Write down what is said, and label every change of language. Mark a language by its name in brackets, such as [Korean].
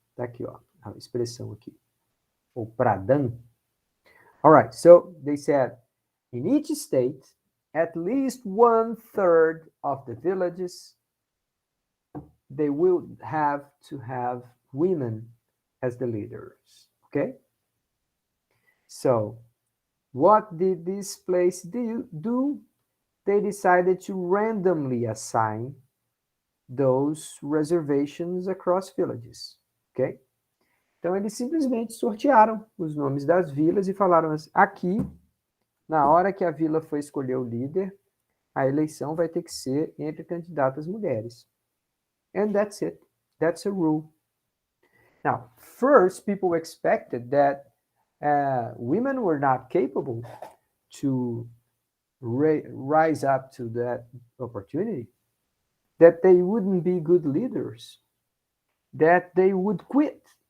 [Portuguese] Tá aqui, ó, a expressão aqui. [English] Ou Pradhan. All right, so they said, in each state, at least 1/3 of the villages, they will have to have women as the leaders. Okay? So, what did this place do? They decided to randomly assign those reservations across villages. Ok? [Portuguese] Então, eles simplesmente sortearam os nomes das vilas e falaram assim, aqui, na hora que a vila foi escolher o líder, a eleição vai ter que ser entre candidatas mulheres. [English] And that's it. That's a rule. Now, first, people expected that women were not capable to rise up to that opportunity, that they wouldn't be good leaders, that they would quit.